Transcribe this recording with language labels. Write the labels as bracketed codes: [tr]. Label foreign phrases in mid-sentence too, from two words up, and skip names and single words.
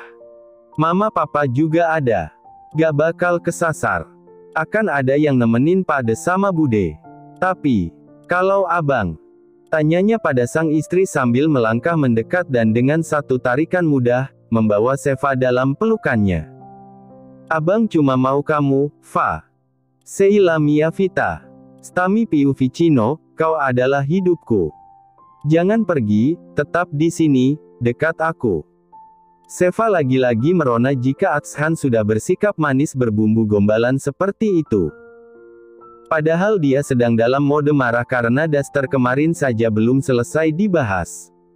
[id] Mama papa juga ada. Gak bakal kesasar. Akan ada yang nemenin Pade sama Bude. Tapi, kalau abang, tanyanya pada sang istri sambil melangkah mendekat dan dengan satu tarikan mudah, membawa Seva dalam pelukannya. "Abang cuma mau kamu, [it] Fa. Seila mia vita. Stami più vicino, [id] kau adalah hidupku. Jangan pergi, tetap di sini, dekat aku." Seva lagi-lagi merona jika Atshan sudah bersikap manis berbumbu gombalan seperti itu. Padahal dia sedang dalam mode marah karena daster kemarin saja belum selesai dibahas.